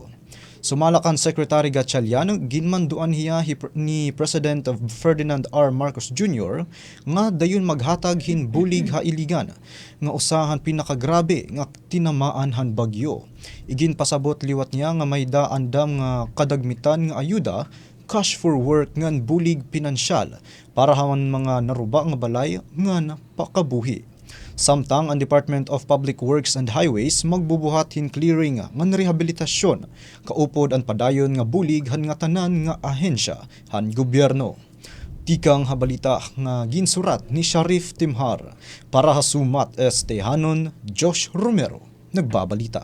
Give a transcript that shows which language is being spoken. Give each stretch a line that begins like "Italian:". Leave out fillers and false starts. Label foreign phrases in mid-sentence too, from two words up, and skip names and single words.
Waray: Sumalakan Secretary Gatchalian, ginmanduan hiya ni President Ferdinand R. Marcos Jr. nga dayon maghatag hin bulig ha Iligan nga usahan pinakagrabe nga tinamaan han bagyo. Igin pasabot liwat niya nga may daandam nga kadagmitan nga ayuda
English: cash for work
Waray: ngan bulig pinansyal para haman mga naruba nga balay nga napakabuhi. Samtang ang Department of Public Works and Highways magbubuhat hin clearing ngan rehabilitasyon kaupod ang padayon nga bulig han nga tanan nga ahensya han gobyerno. Tikang habalita nga ginsurat ni Sharif Timhar para hasumat Hanon Josh Romero nagbabalita.